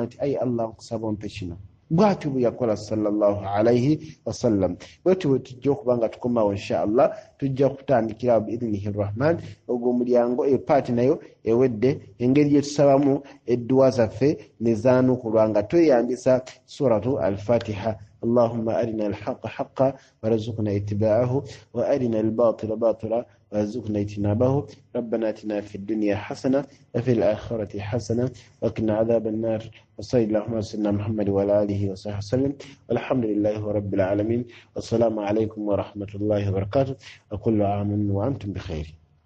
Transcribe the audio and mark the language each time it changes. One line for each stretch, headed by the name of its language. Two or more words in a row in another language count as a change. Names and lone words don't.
Ganda: nti ayi Allah nkusaba ompe kino bwatyo bwe yakola
Arabic: صلى الله عليه وسلم
Ganda: bwetyo bwe tujja okuba nga tukomawo inshallah tujja kutandikira
Arabic: بإذن الرحمن
Ganda: ogwo omulyango epaati nayo ewedde engeri gye tusabamu edduwa zaffe nezaanukulwa nga
Arabic: tweyambisa سورة الفاتحة اللهم أرنا الحق حقا وارزقنا اتباعه وأرنا الباطل باطلا وارزقنا اجتنابه ربنا اتنا في الدنيا حسنة وفي الآخرة حسنة وقنا عذاب النار وصلى اللهم على سيدنا محمد وعلى آله وصحبه وسلم والحمد لله رب العالمين والسلام عليكم ورحمة الله وبركاته وكل عام وأنتم بخير